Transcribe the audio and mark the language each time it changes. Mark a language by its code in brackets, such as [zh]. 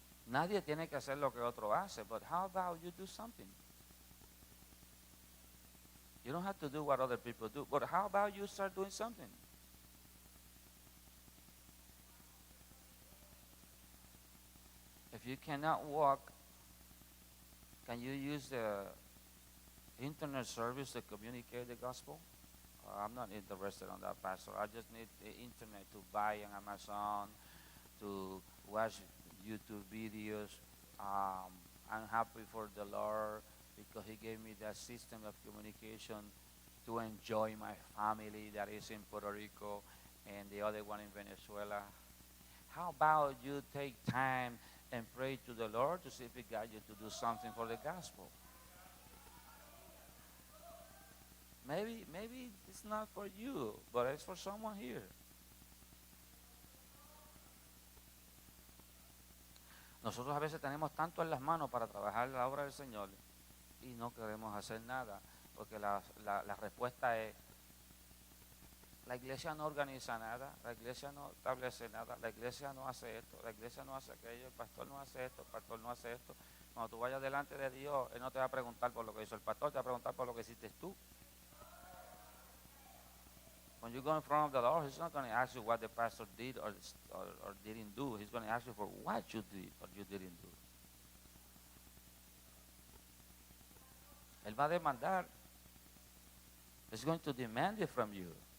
[es] Nadie tiene que hacer lo que otro hace, [en] but how about you do something? You don't have to do what other people do, but how about you start doing something? If you cannot walk, can you use the internet service to communicate the gospel? I'm not interested on that, Pastor. I just need the internet to buy on Amazon, to watch YouTube videos. I'm happy for the Lord because He gave me that system of communication to enjoy my family that is in Puerto Rico and the other one in Venezuela. How about you take time and pray to the Lord to see if He got you to do something for the gospel? Maybe it's not for you, but it's for someone here. [es] Nosotros a veces tenemos tanto en las manos para trabajar la obra del Señor y no queremos hacer nada, porque la respuesta es, la iglesia no organiza nada, la iglesia no establece nada, la iglesia no hace esto, la iglesia no hace aquello, el pastor no hace esto, el pastor no hace esto. Cuando tú vayas delante de Dios, Él no te va a preguntar por lo que hizo el pastor, te va a preguntar por lo que hiciste tú. [en] When you go in front of the Lord, He's not going to ask you what the pastor did or didn't do. He's going to ask you for what you did or you didn't do. [es] Él va a demandar. [en] He's going to demand it from you.